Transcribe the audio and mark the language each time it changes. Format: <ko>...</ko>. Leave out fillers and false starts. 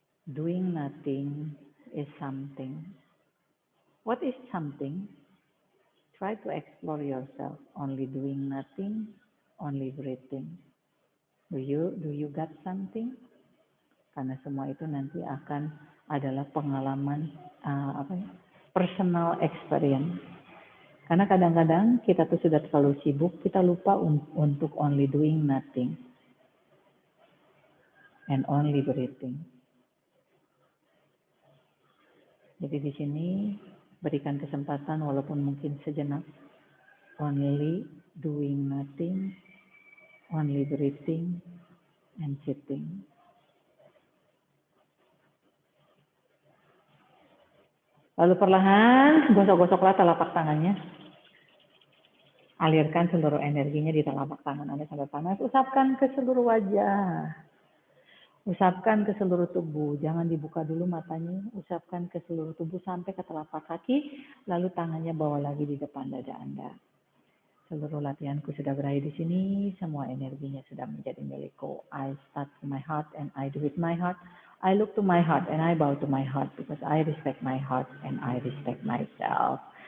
<en>Doing nothing is something. What is something? Try to explore yourself. Only doing nothing, only breathing. Do you got something?</en> <id>Karena semua itu nanti akan adalah pengalaman</id> <en>personal experience.</en> <id>Karena kadang-kadang kita tuh sudah terlalu sibuk, kita lupa untuk</id> <en>only doing nothing and only breathing.</en> <id>Jadi di sini berikan kesempatan walaupun mungkin sejenak,</id> <en>only doing nothing, only breathing and sitting.</en> <id>Lalu perlahan gosok-gosoklah telapak tangannya. Alirkan seluruh energinya di telapak tangan Anda sampai panas. Usapkan ke seluruh wajah. Usapkan ke seluruh tubuh. Jangan dibuka dulu matanya. Usapkan ke seluruh tubuh sampai ke telapak kaki. Lalu tangannya bawa lagi di depan dada Anda. Seluruh latihanku sudah berakhir di sini. Semua energinya sudah menjadi milikku.</id> <en>I start from my heart and I do with my heart. I look to my heart and I bow to my heart because I respect my heart and I respect myself.</en>